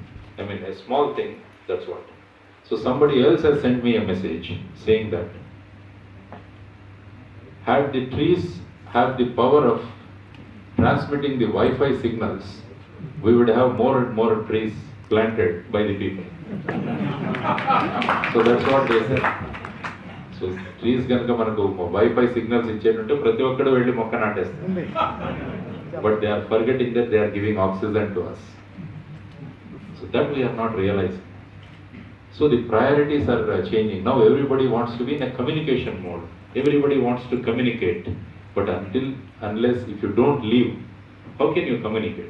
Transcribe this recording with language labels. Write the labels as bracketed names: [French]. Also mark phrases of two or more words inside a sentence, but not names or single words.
[English] I mean, a small thing, that's what. So somebody else has sent me a message saying that, had the trees have the power of transmitting the Wi-Fi signals, we would have more and more trees planted by the people. So that's what they said. So trees [Telugu] గనక మనకు [English] Wi-Fi signals [Telugu] ఇచ్చేటట్టుంటే ప్రతి ఒక్కడు వెళ్లి మొక్క నాటేస్తాం. [English] But they are forgetting that they are giving oxygen to us. So that we are not realizing. So the priorities are changing. Now everybody wants to be in a communication mode. Everybody wants to communicate. But unless if you don't live, how can you communicate?